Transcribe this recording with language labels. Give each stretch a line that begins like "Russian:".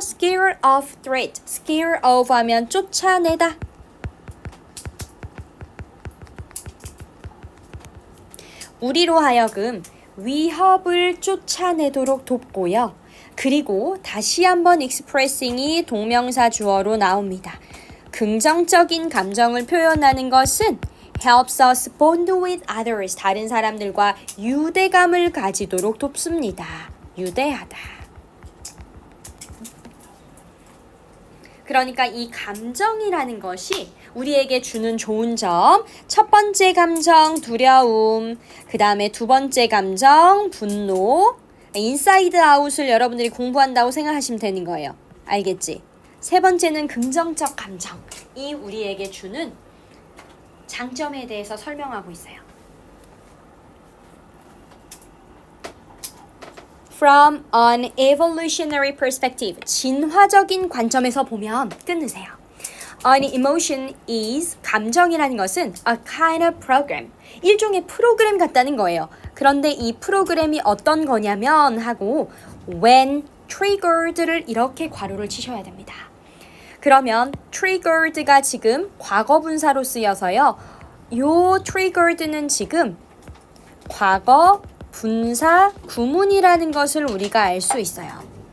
English: Scare of threat. Scare of
Korean: 하면 쫓아내다. 우리로 하여금 위협을 쫓아내도록 돕고요. 그리고 다시 한번 expressing이 동명사 주어로 나옵니다. 긍정적인 감정을 표현하는 것은
English: helps us bond with others.
Korean: 다른 사람들과 유대감을 가지도록 돕습니다. 유대하다. 그러니까 이 감정이라는 것이 우리에게 주는 좋은 점, 첫 번째 감정 두려움, 그 다음에 두 번째 감정 분노, 인사이드 아웃을 여러분들이 공부한다고 생각하시면 되는 거예요. 알겠지? 세 번째는 긍정적 감정이 우리에게 주는 장점에 대해서 설명하고 있어요.
English: From an evolutionary perspective,
Korean: 진화적인 관점에서 보면 끊으세요.
English: An emotion is,
Korean: 감정이라는 것은
English: a kind of program,
Korean: 일종의 프로그램 같다는 거예요. 그런데 이 프로그램이 어떤 거냐면 하고 when triggered를 이렇게 괄호를 치셔야 됩니다. 그러면 triggered가 지금 과거 분사로 쓰여서요. 요 triggered는 지금 과거 분사 구문이라는 것을 우리가 알 수 있어요.